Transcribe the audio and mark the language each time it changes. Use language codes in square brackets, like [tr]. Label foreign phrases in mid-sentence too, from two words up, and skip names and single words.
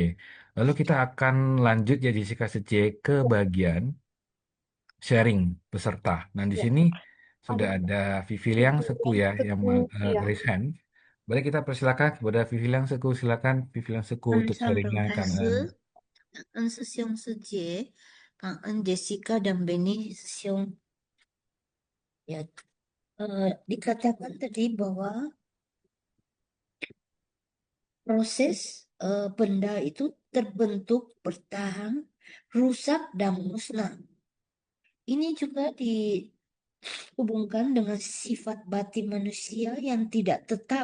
[id] Lalu kita akan lanjut ya Jessica Sece ke bagian sharing peserta. Nah, di ya. sini sudah Ada ada Vivi Liang Vivi Seku yang ya yang seku. Ya. raise hand. Boleh kita persilakan kepada Vivi Liang Seku. Silakan Vivi Liang Seku untuk sharingnya kan. [zh] 感恩师兄师姐，感恩 [id] Jessica dan Benny 师兄。Ya, dikatakan tadi bahwa proses benda itu terbentuk, bertahan, rusak dan musnah. Ini juga dihubungkan dengan sifat batin manusia yang tidak tetap.